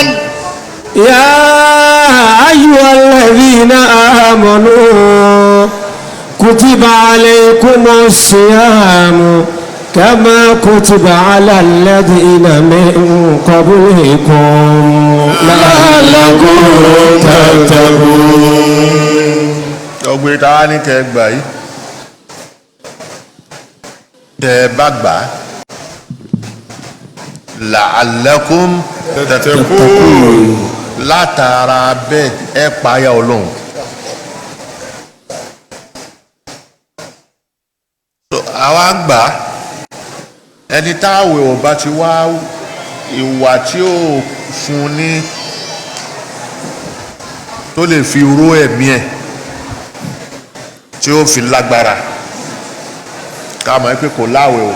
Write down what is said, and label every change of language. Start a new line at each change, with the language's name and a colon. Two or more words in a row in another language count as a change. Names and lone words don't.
Arabic: يا أيها الذين آمنوا كتب عليكم الصيام كما كتب على الذين من قبلكم لعلكم تتقون.
Yoruba: ọgbẹ́ tá a ní kẹ́ ẹ gbà yìí tẹ́ ẹ bá gbà
Arabic: لعلكم تتقون
Yoruba: látara bẹ́ẹ̀ ẹ páyà Ọlọ́run. àwa gbà ẹni táwẹ̀ ọba ti wá ìwà tí ó fún ní tó lè fi ró ẹ̀mí ẹ̀ tí ó fi lágbára ká mọ̀ pé kò láwẹ̀ o.